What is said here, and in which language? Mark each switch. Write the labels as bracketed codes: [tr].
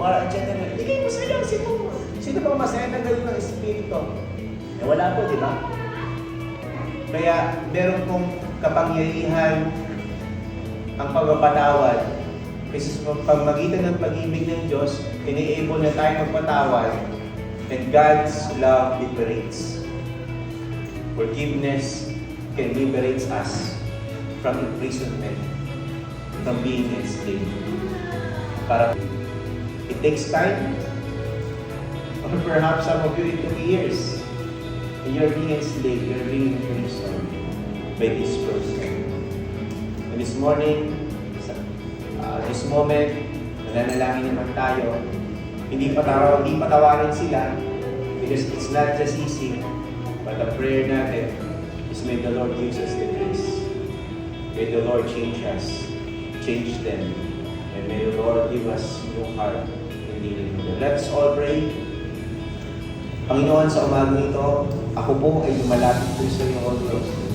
[tl] Hindi kayo masaya. Sino ba masaya na ganun ng espiritu? Wala po, di ba? Kaya meron pong kapangyarihan ang pagpapatawad. Kasi sa pamagitan ng pag-ibig ng Diyos, enable na tayo magpatawad [en] And God's love liberates. Forgiveness can liberate us from imprisonment, from being enslaved. It takes time, or perhaps some of you it took years. And you're being enslaved, you're being imprisoned by this person. And this morning, this moment, [tl] nananalangin naman tayo, hindi patawarin sila, [en] because it's not just easy, but the prayer natin is may the Lord gives us the grace. May the Lord change us, change them, and may the Lord give us yung heart in dealing with them. Let's all pray. [tl] Panginoon, sa umagang ito, ako po ay lumalapit po sa iyo, O Diyos.